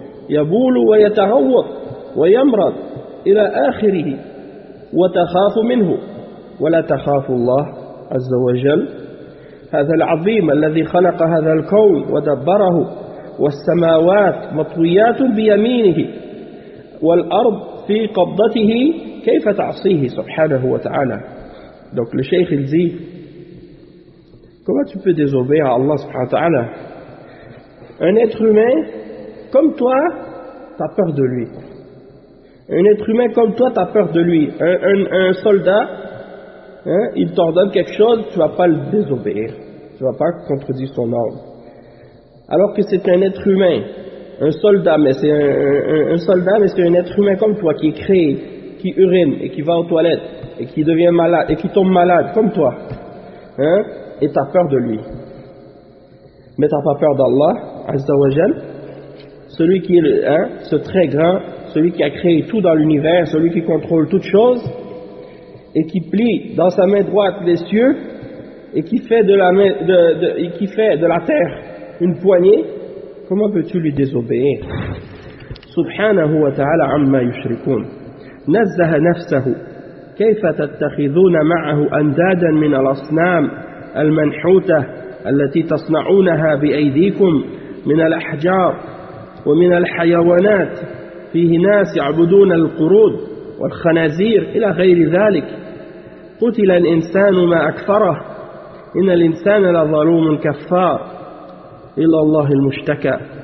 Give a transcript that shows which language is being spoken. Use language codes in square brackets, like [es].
[ar] يبول ويتهوط ويمرض إلى آخره وتخاف منه ولا تخاف الله عز وجل هذا العظيم الذي خلق هذا الكون ودبره والسماوات مطويات بيمينه والأرض في قبضته كيف تعصيه سبحانه وتعالى. [fr] Donc le Cheikh il dit, comment tu peux désobéir à Allah [ar] subhanahu wa ta'ala? [fr] Un être humain comme toi, t'as peur de lui. Un être humain comme toi, t'as peur de lui. Un soldat, hein, il t'ordonne quelque chose, tu vas pas le désobéir. Tu vas pas contredire son ordre. Alors que c'est un être humain, un soldat, mais c'est un être humain comme toi qui est créé, qui urine et qui va aux toilettes et qui devient malade et qui tombe malade comme toi, hein, et t'as peur de lui. Mais t'as pas peur d'Allah, [ar] Azza wa Jal, [fr] celui qui est, hein, ce très grand, celui qui a créé tout dans l'univers, celui qui contrôle toutes choses et qui plie dans sa main droite les cieux et qui fait de la main, qui fait de la terre une poignée, comment peux-tu lui désobéir? [ar] Subhanahu wa ta'ala amma yushrikun. نزه نفسه كيف تتخذون معه أندادا من الأصنام المنحوتة التي تصنعونها بأيديكم من الأحجار ومن الحيوانات فيه ناس يعبدون القرود والخنازير إلى غير ذلك قتل الإنسان ما أكفره إن الإنسان لظلوم كفار إلا الله المشتكى